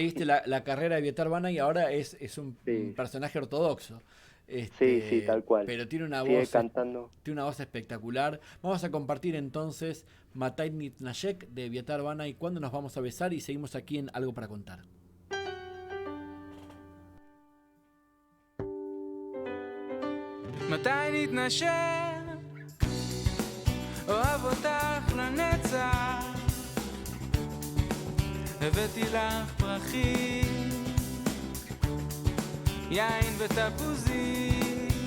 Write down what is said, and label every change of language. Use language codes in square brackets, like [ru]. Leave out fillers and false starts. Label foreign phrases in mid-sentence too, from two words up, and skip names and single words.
[es] sé si eso. le seguiste la carrera de Eviatar Banay, ahora es un Sí. personaje ortodoxo. Sí, tal cual. Pero tiene una Sigue voz, cantando. tiene una voz espectacular. Vamos a compartir entonces Matay Nitnashek de Eviatar Bana y Cuándo nos vamos a besar, y seguimos aquí en Algo para Contar. [he] מתי נתנשק? אוהב אותך לנצח. הבאתי לך פרחים, יין ותפוזים.